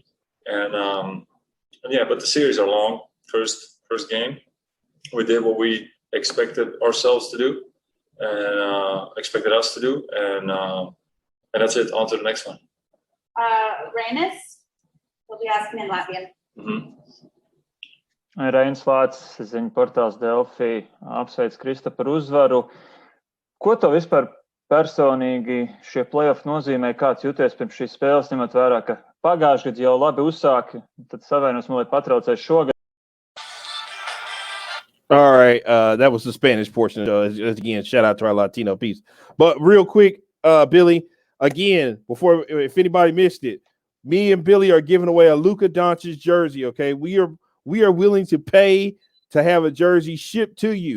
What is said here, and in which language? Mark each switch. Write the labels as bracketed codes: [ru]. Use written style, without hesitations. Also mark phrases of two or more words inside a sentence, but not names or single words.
[en] But the series are long. First game, we did what we expected ourselves to do and expected us to do, and that's it. On to the next one. Rainis, we'll be asking in Latvian. Mm-hmm. [lv] Reinis Vācis, ziņu portāls Delfi, apsveic Krista par uzvaru. Ko tev vispār personīgi šie playoff nozīmē, kāds jūties pirms šīs spēles, ņemot vērā, ka pagājušajā gadā jau labi uzsāki, tad savainos man, lai patraucēs šogad? [en] All right, that was the Spanish portion. Again, shout out to our Latino peeps. But real quick, Billy, again, if anybody missed it, me and Billy are giving away a Luka Doncic jersey. Okay, we are willing to pay to have a jersey shipped to you.